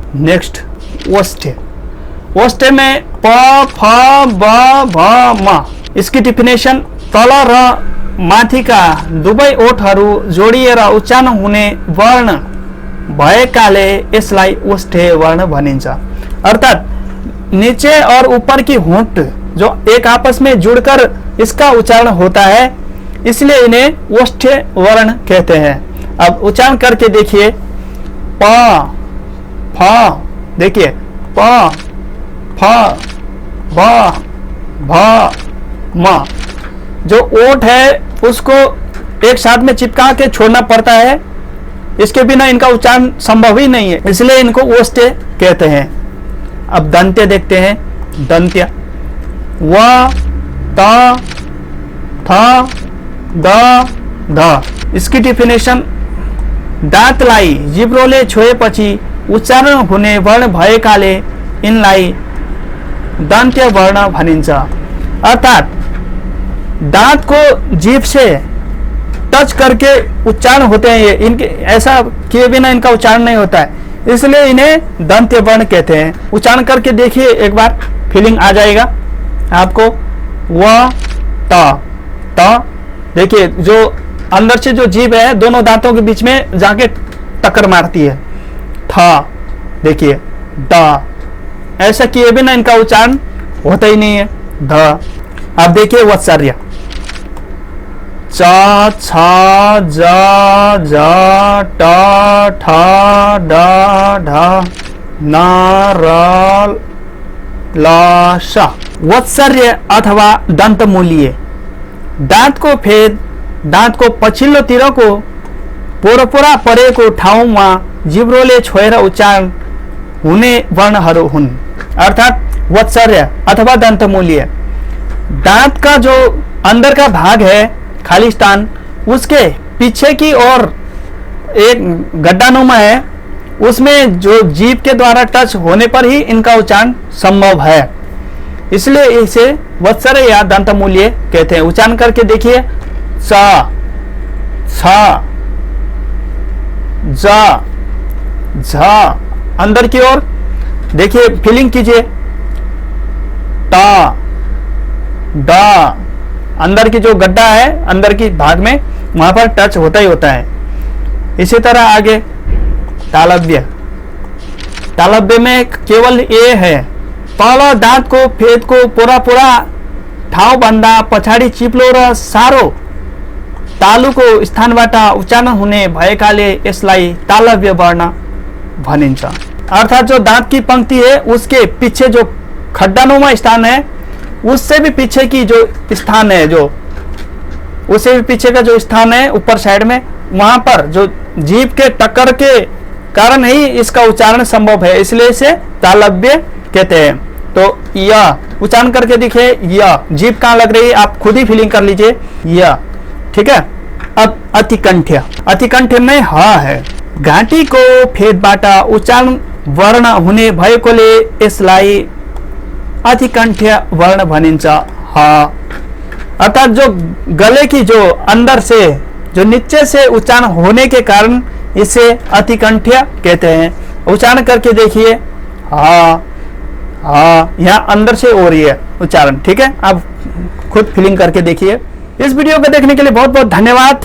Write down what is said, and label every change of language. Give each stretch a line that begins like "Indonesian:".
Hindi: Next ओष्ठ्य, ओष्ठ्य में प फ ब भ म। इसकी डिफिनेसन
Nepali: तल र माथिका दुवै ओठहरू जोडिएर उच्चारण हुने वर्ण भएकाले यसलाई ओष्ठ्य वर्ण भनिन्छ।
Hindi: अर्थात नीचे और ऊपर की होंठ जो एक आपस में जुड़कर इसका उच्चारण होता है, इसलिए इन्हें ओष्ठ्य वर्ण कहते हैं। अब उच्चारण करके देखिए। प फ, देखिए प फ ब भ म। जो ओठ है उसको एक साथ में चिपका के छोड़ना पड़ता है, इसके बिना इनका उच्चारण संभव ही नहीं है, इसलिए इनको ओष्ठ्य कहते हैं। अब दंत्य देखते हैं। दंत्य व त थ द ध। इसकी डिफिनेसन
Nepali: दाँतलाई जिब्रोले छोएपछि उच्चारण हुने वर्ण भएकाले इनलाई दंत्य वर्ण भनिन्छ।
Hindi: अर्थात दांत को जीभ से टच करके उच्चारण होते हैं, ये इनके ऐसा किए बिना इनका उच्चारण नहीं होता है, इसलिए इन्हें दंत्य वर्ण कहते हैं। उच्चारण करके देखिए एक बार, फीलिंग आ जाएगा आपको। व त, देखिए जो अंदर से जो जीभ है दोनों दांतों के बीच में जाके टक्कर मारती है। थ, देखिए द, ऐसा किए बिना इनका उच्चारण होता ही नहीं है। ध। अब देखिए वत्सर्य च, छ, ज, झ, ट, ठ, ड, ढ, न, र, ल, श। वत्सर्य अथवा दन्तमूलीय।
Nepali: दाँतको फेद दाँतको पछिल्लोतिरको पोरपोरा परेको ठाउँमा जिब्रोले छोएर उच्चारण हुने वर्णहरू हुन्।
Hindi: अर्थात वत्सर्य अथवा दंतमूलीय, दांत का जो अंदर का भाग है खाली स्थान, उसके पीछे की ओर एक गड्ढानुमा है, उसमें जो जीभ के द्वारा टच होने पर ही इनका उच्चारण संभव है, इसलिए इसे वत्सर्य या दंतमूलीय कहते हैं। उच्चारण करके देखिए, स, छ, ज, झ, अंदर की ओर देखिए, फीलिंग कीजिए, ट, ड, अंदर की जो गड्ढा है अंदर की भाग में, वहां पर टच होता ही होता है। इसी तरह आगे तालव्य। तालव्य में केवल ए है।
Nepali: तल दाँतको फेदको पोरा ठाउँभन्दा पछाडि चिप्लो र सारो तालुको स्थानबाट उच्चारण हुने भएकाले यसलाई तालव्य वर्ण भनिन्छ।
Hindi: अर्थात जो दांत की पंक्ति है उसके पीछे जो खड्डानुमा स्थान है, उससे भी पीछे की जो स्थान है, जो उससे भी पीछे का जो स्थान है ऊपर साइड में, वहां पर जो जीभ के टक्कर के कारण ही इसका उच्चारण संभव है, इसलिए इसे तालव्य कहते हैं। तो यह उच्चारण करके देखिए, यह जीभ कहाँ लग रही है आप खुद ही फीलिंग कर लीजिए, यह, ठीक है। अब अतिकंठ्य। अतिकंठ्य में ह है।
Nepali: घाँटीको फेदबाट उच्चारण वर्ण हुने भएकोले यसलाई अतिकंठ्य वर्ण भनिन्छ, ह।
Hindi: अर्थात जो गले की जो अंदर से जो नीचे से उच्चारण होने के कारण इसे अतिकंठ्य कहते हैं। उच्चारण करके देखिए, ह, यहाँ अंदर से हो रही है उच्चारण, ठीक है। आप खुद फीलिंग करके देखिए। इस वीडियो को देखने के लिए बहुत बहुत धन्यवाद।